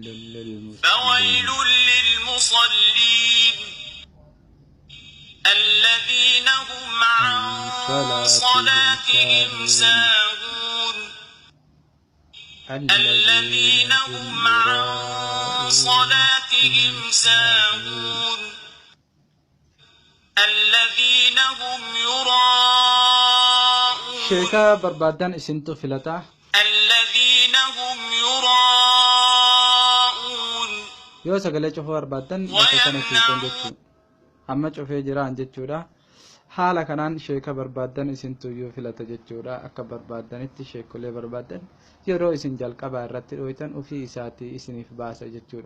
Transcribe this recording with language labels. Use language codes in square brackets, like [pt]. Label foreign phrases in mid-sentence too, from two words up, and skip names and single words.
[ar] فويل للمصلين الذين هم عن صلاتهم ساهون الذين هم عن صلاتهم ساهون الذين هم يراءون [om] sheekaa barbaaddan isintu filata [ar] الذين هم يراءون [om] yoo sagalee cufuu barbaaddan bakka kana tuutan jechuudha. Amma cufee jiraan jechuudha. Haala kanaan sheeka barbaaddan isin tuyyuu filata jechuudha. Akka barbaaddanitti sheekolee barbaaddan yeroo isin jalqabaa irratti dhooytan ofii isaatii isiniif baasa jechuudha.